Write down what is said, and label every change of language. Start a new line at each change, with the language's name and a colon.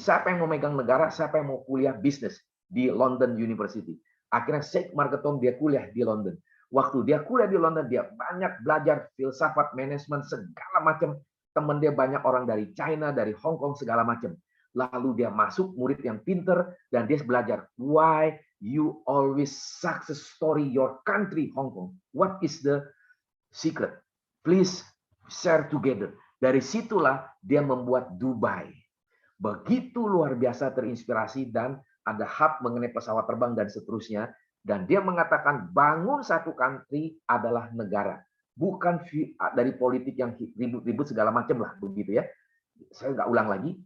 Indonesian: Siapa yang mau megang negara, siapa yang mau kuliah bisnis di London University. Akhirnya Sheikh Marketom dia kuliah di London. Waktu dia kuliah di London, dia banyak belajar filsafat, manajemen, segala macam. Teman dia banyak orang dari China, dari Hong Kong, segala macam. Lalu dia masuk murid yang pinter, dan dia belajar.
English: Why you always success story your country, Hong Kong? What is the secret? Please share together.
Indonesian: Dari situlah dia membuat Dubai. Begitu luar biasa terinspirasi dan ada hub mengenai pesawat terbang dan seterusnya. Dan dia mengatakan bangun satu country adalah negara. Bukan dari politik yang ribut-ribut segala macam lah. Begitu ya. Saya nggak ulang lagi.